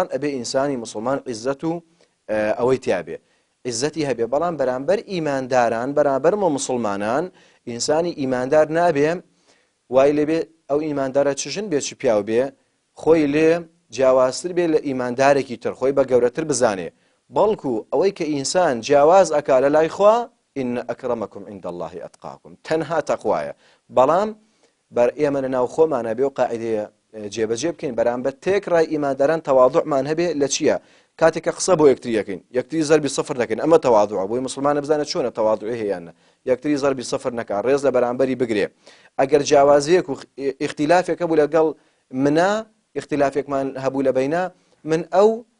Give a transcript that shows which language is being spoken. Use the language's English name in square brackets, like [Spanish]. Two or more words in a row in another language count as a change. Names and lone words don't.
[Central Kurdish] ئەبێ ئینسانی موسڵمان عیززەت و ئەوەی تیابێ عیززەتی هەبێ بەڵام بەرامبەر ئیمانداران بەرامبەر موسڵمانان ئینسانی ئیماندار نابێ وای لێبێ ئەو ئیماندارە چژن بێ چ پیاو بێ خۆی لێ جیاوازتر بێ لە ئیماندارێکی تر خۆی بە گەورەتر بزانێ بەڵکو ئەوەی کە ئینسان جیاواز ئەکا لە لای خوا إن [Arabic] أكرمكم عند الله أتقاكم [Central Kurdish] تەنها تەقوایە بەڵام بەر ئێمە لەناو خۆمانە بێ و قاعیدەیە جێبەجێ بکەین بەرامبەر تێکڕای ئیمانداران تەواضعمان هەبێ لە چییە کاتێککە قسە بۆ یەکتری یەکەین یەکتری زەربی سەفر دەکەین ئەمە تەواضوعە بۆی موسڵمانە بزانە چۆنە تەواضوعی هەیەیانە یەکتری زەربی سەفر نەکا ڕێز لە بەرامبەری بگرێ ئەگەر جیاوازیەک و ئیختیلافێک هەبوو لەگەڵ منە ئیختیلافێکمان هەبوو لە بەینا من ئەو